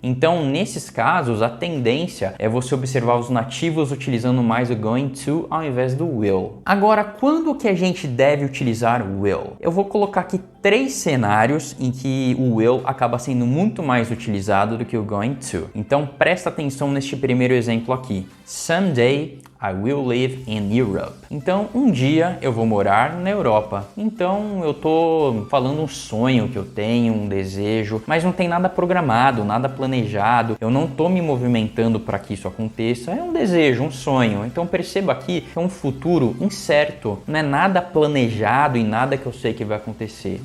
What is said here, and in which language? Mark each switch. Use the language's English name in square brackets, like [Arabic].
[Portuguese] Então, nesses casos, a tendência é você observar os nativos utilizando mais o going to ao invés do will. Agora, quando que a gente deve utilizar o will? Eu vou colocar aqui 3 cenários em que o will acaba sendo muito mais utilizado do que o going to. Então, presta atenção neste primeiro exemplo aqui. [English] Someday I will live in Europe. [Portuguese] Então, um dia eu vou morar na Europa. Então, eu tô falando um sonho que eu tenho, um desejo, mas não tem nada programado, nada planejado. Eu não tô me movimentando para que isso aconteça. É um desejo, um sonho. Então, perceba aqui que é um futuro incerto. Não é nada planejado e nada que eu sei que vai acontecer.